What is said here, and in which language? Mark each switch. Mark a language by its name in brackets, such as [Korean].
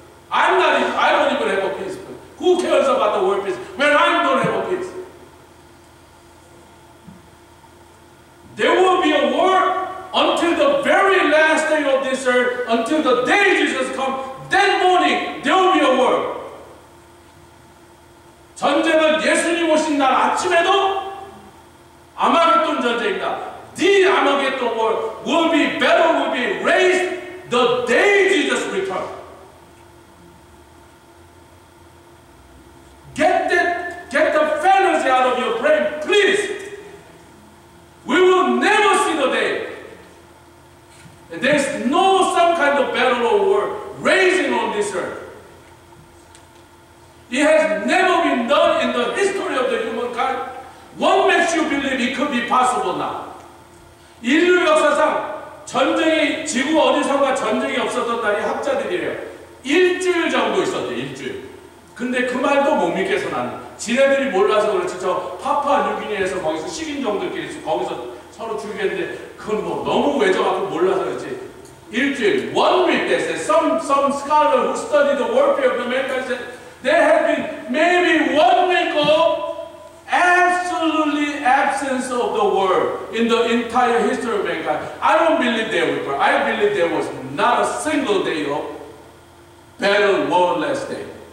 [English] I don't even have a peace. Who cares about the world peace when I don't have a peace? There will be a war until the very last day of this earth, until the day Jesus comes. That morning, there will be a war. [Korean] 전쟁은 예수님 오신 날 아침에도 아마겟돈 전쟁이다. [English] The Armageddon war will be, battle will be raised the day Jesus returns. Get the fantasy out of your brain, please. We will never see the day. And there's no some kind of battle or war raising on this earth. It has never been done in the history of the humankind. What makes you believe it could be possible now? [Korean] 인류 역사상 전쟁이 지구 어디선가 전쟁이 없었던 날이 학자들이래요. 일주일 정도 있었대. 일주일. 근데 그 말도 못 믿겠어 나는. 지네들이 몰라서 그렇지. 저 파푸아뉴기니에서 거기서 식인종들끼리 거기서 서로 죽이겠는데 그건 뭐 너무 외져갖고 몰라서 그렇지. 일주일. [English] 1 week they said. Some scholar who studied the warfare of the mankind said there has been maybe 1 week of absolutely absence of the war in the entire history of mankind. I don't believe there were. I believe there was not a single day of battle, warless day.